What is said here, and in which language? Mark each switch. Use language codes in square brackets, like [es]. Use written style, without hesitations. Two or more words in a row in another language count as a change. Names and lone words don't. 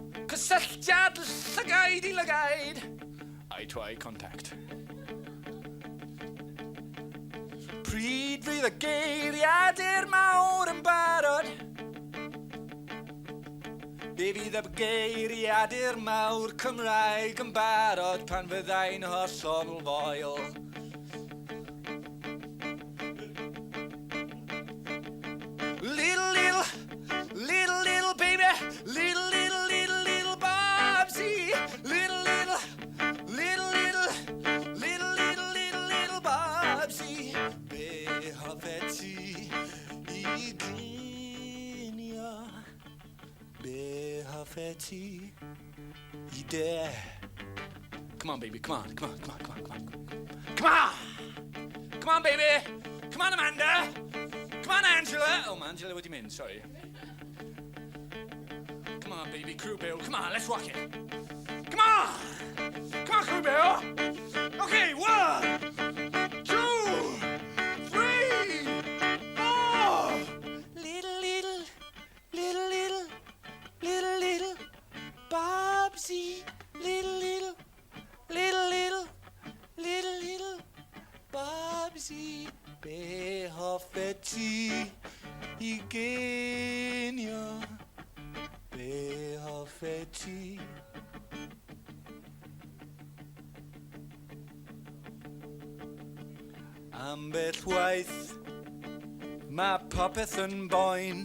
[cy] Cysylltiad llygaid I lygaid. [en] Eye to eye contact. [cy] Pryd fydd y geiriadur mawr yn barod. Be fydd y geiriadur mawr Cymraeg yn barod pan fyddai'n hollol foel. [en] Little baby, little Bobsy, little Bobsy, [cy] be hoffet ti I ginio, be hoffet ti I de. [en] Come on, baby, come on. Come on, baby. Come on, Amanda. Come on, Angela. Oh, Angela, what do you mean? Sorry. Come on, baby, Crew Bill. Come on, let's rock it. Come on, Crew Bill. Okay, 1, 2, 3, 4. Little Bobsy. Little Bobsy. [cy] Be hoffet ti I ginio. Be hoffet ti. Ambell waith ma popeth yn boen.